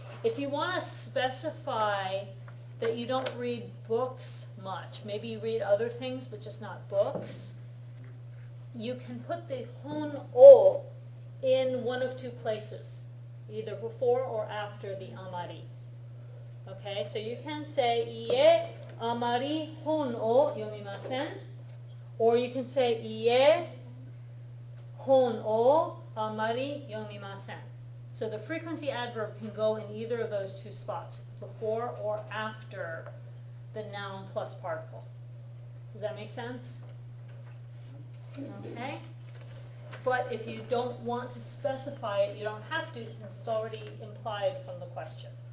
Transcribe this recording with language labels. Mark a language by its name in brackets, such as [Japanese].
[English] If you want to specify that you don't read books much, maybe you read other things but just not books, you can put the hon o in one of 2 places, either before or after the amari. Okay, so you can say, [Japanese] いえ、あまり本を読みません. [English] Or you can say, [Japanese] いえ、本をあまり読みません. [English] So the frequency adverb can go in either of those 2 spots, before or after the noun plus particle. Does that make sense? Okay. But if you don't want to specify it, you don't have to, since it's already implied from the question.